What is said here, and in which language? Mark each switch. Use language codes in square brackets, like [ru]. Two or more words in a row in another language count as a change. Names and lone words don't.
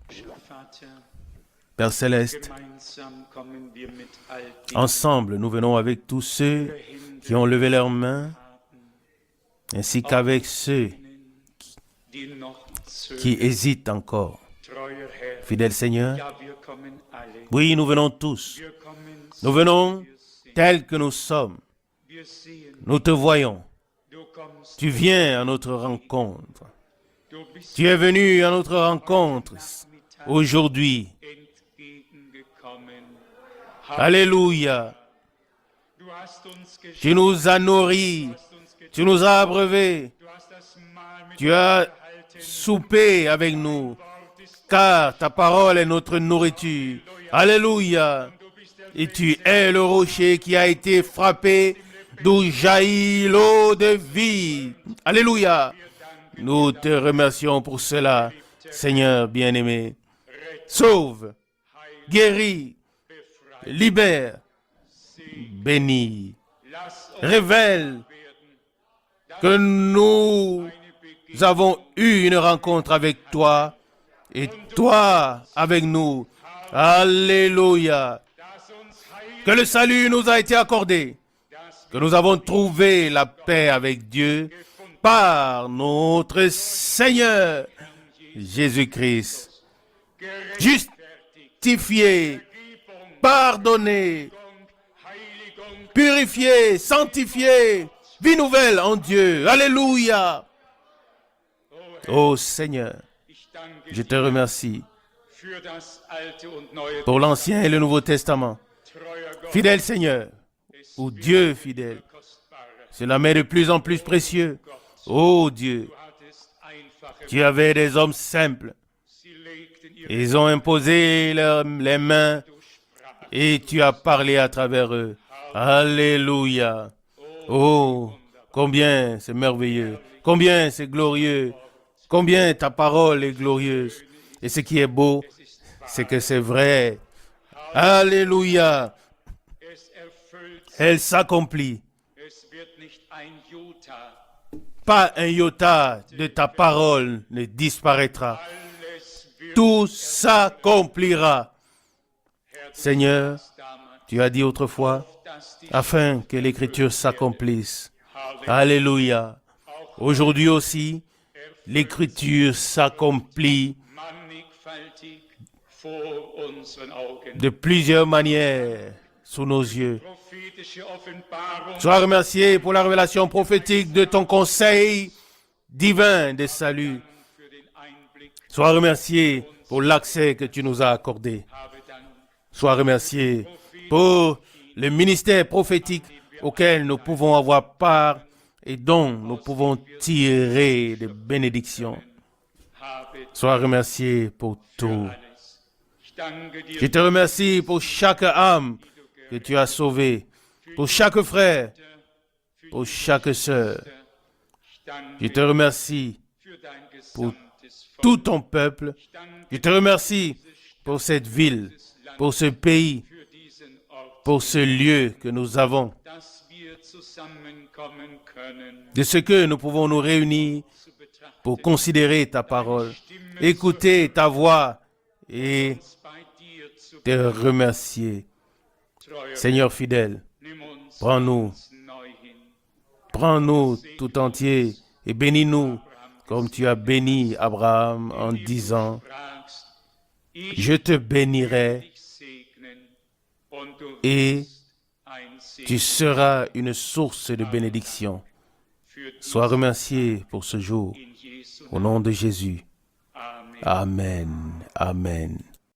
[fr] Père Céleste, ensemble, nous venons avec tous ceux qui ont levé leurs mains, ainsi qu'avec ceux qui hésitent encore. Fidèle Seigneur, oui, nous venons tous. Nous venons tels que nous sommes. [de] Wir sehen, [fr] Nous te voyons. [de] du kommst, [fr] Tu viens à notre rencontre. [de] du bist [fr] Tu es venu à notre rencontre aujourd'hui. [de] entgegengekommen. [fr] Alléluia. [de] Du hast uns [fr] Tu [de] geschenkt, [fr] nous as nourris. [de] du hast uns getragen, [fr] Tu nous as abreuvés. [de] du hast das Mahl mit [fr] Tu [de] uns [fr] as [de] gehalten. [fr] soupé avec nous. [de] Wort ist [fr] Car ta parole est notre nourriture. Alléluia. [de] du bist der [fr] Et tu es le rocher qui a été frappé, d'où jaillit l'eau de vie. Alléluia. Nous te remercions pour cela, Seigneur bien-aimé. Sauve, guéris, libère, bénis, [de] Lass uns [fr] révèle [de] werden, [fr] que nous avons eu une rencontre avec toi et toi avec nous. Alléluia. [de] dass uns Heil, [fr] Que le salut nous a été accordé, [de] dass [fr] que nous avons trouvé la paix avec Dieu par notre Seigneur Jésus-Christ. Justifié, pardonné, [de] Heiligung, [fr] purifié, sanctifié, vie nouvelle en Dieu. Alléluia. Ô Seigneur, [de] ich danke [fr] je te remercie [de] für das Alte und Neue, [fr] pour l'Ancien et le Nouveau Testament. [de] treuer Gott, [fr] Fidèle Seigneur, ou Dieu fidèle, [de] kostbarer. [fr] cela m'est de plus en plus précieux. Ô Dieu, [de] Du hattest einfache, [fr] tu avais des hommes simples. [de] sie legten ihre [fr] Ils ont imposé les mains et tu as parlé à travers eux. Alléluia. Oh, combien c'est merveilleux. Combien c'est glorieux. Combien ta parole est glorieuse. Et ce qui est beau, c'est que c'est vrai. Alléluia. [de] es erfüllt, [fr] Elle s'accomplit. [de] es wird nicht ein Jota, [fr] Pas un iota de ta parole ne disparaîtra. [de] alles wird [fr] Tout s'accomplira. Seigneur, [de] damals, [fr] tu as dit autrefois, [de] dass die [fr] afin que l'écriture s'accomplisse. Alléluia. Aujourd'hui aussi, l'écriture s'accomplit [de] mannigfaltig vor unseren Augen. [fr] de plusieurs manières sous nos yeux. [de] Prophetische Offenbarung, [fr] Sois remercié pour la révélation prophétique de ton conseil divin de salut. [de] für den Einblick, [fr] Sois remercié pour l'accès que tu nous as accordé. [de] habe Dank. [fr] Sois remercié pour le ministère prophétique auquel nous pouvons avoir part et dont nous pouvons tirer des bénédictions. [de] Habe [fr] Sois remercié pour tout. [de] alles. Ich danke dir [fr] Je te remercie pour chaque âme que tu as sauvée, pour chaque frère, pour chaque sœur. [de] Ich danke [fr] Je te remercie [de] für dein [fr] pour [de] gesamtes Volk. [fr] tout ton peuple. [de] Ich danke [fr] Je te remercie pour cette ville, pour ce pays, [de] für diesen Ort, [fr] pour ce lieu que nous avons, [de] dass wir zusammenkommen können, [fr] de ce que nous pouvons nous réunir [de] zu betrachten, [fr] pour considérer ta parole, écouter ta voix et [de] uns bei dir zu [fr] te remercier. [de] treuer. [fr] Seigneur fidèle, [de] Nimm uns [fr] prends-nous, [de] ganz neu hin. [fr] prends-nous tout entier et bénis-nous comme tu as béni Abraham en disant, [de] Fragst, ich [fr] je te bénirai [de] dich segnen und du [fr] et [de] wirst ein [fr] tu [de] Segen [fr] seras une source de bénédiction. [de] für dich [fr] Sois remercié pour ce jour. [de] in Jesu [fr] Au nom de Jésus. Amen. Amen. Amen.